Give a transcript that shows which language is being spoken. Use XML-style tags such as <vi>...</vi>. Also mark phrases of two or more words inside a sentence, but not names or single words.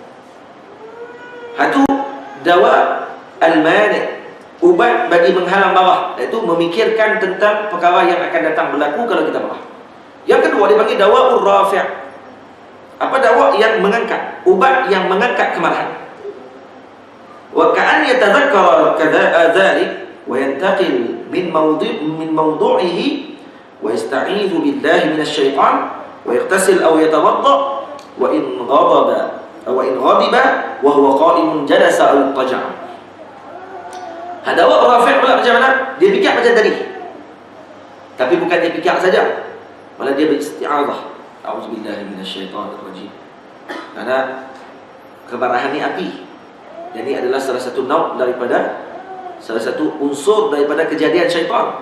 <ms>Satu,</ms> <ar>دواء المانع',</ar> <ms>ubat bagi menghalang marah, iaitu memikirkan tentang perkara yang akan datang berlaku kalau kita marah. Yang kedua dipanggil</ms> <ar>دواء الرافع'.</ar> <ms>Apa dawa yang mengangkat? Ubat yang mengangkat kemarahan.</ms> <ar>وكأن يتذكر كذا ذلك وينتقل من موضعه ويستعيذ بالله من الشيطان ويغتسل أو يتوضأ وإن غضب وهو قائم جلس أو اضطجع.</ar> <ms>Hadawa rafi' pula macam mana? Dia fikir macam tadi. Tapi bukan dia fikir saja, malah dia beristi'adzah.</ms> <ar>أعوذ بالله من الشيطان الرجيم.</ar> <ms>Karena kemarahan ni api. Dan ini adalah salah satu salah satu unsur daripada kejadian syaitan.</ms>